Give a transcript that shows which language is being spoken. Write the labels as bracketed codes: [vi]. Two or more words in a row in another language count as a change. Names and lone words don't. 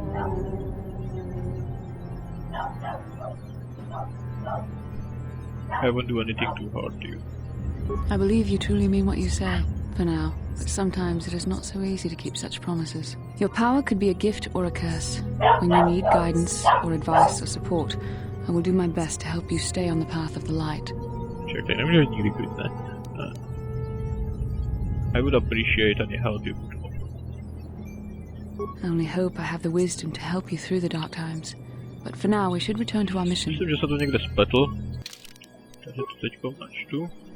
[en] I won't do anything too hard to you. I believe you truly mean what you say, for now, but sometimes it is not so easy to keep such promises. Your power could be a gift or a curse. When you need guidance or advice or support, I will do my best to help you stay on the path of the light. [cs] Čekaj, nemůžu nikdy klid, ne? [en] I would appreciate any help you could offer. I only hope I have the wisdom to help you through the dark times. But for now, we should return to our mission. [cs] Myslím, že se to někde spletl. Takže to teďko načtu.